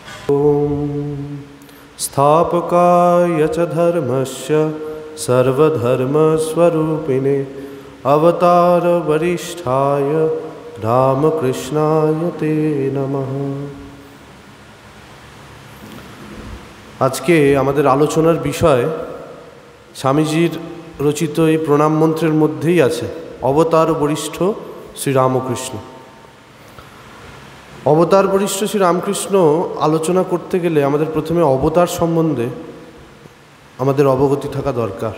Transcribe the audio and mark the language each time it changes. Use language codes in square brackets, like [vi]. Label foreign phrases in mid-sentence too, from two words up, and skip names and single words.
[sa] स्थापकाय च धर्मस्य सर्वधर्मस्वरूपिणे अवतारवरिष्ठाय रामकृष्णाय ते नमः। [bn] আজকে আমাদের আলোচনার বিষয় স্বামীজির রচিত এই প্রণাম মন্ত্রের মধ্যেই আছে অবতার বরিষ্ঠ শ্রীরামকৃষ্ণ। অবতার বরিষ্ঠ শ্রীরামকৃষ্ণ আলোচনা করতে গেলে আমাদের প্রথমে অবতার সম্বন্ধে আমাদের অবগতি থাকা দরকার।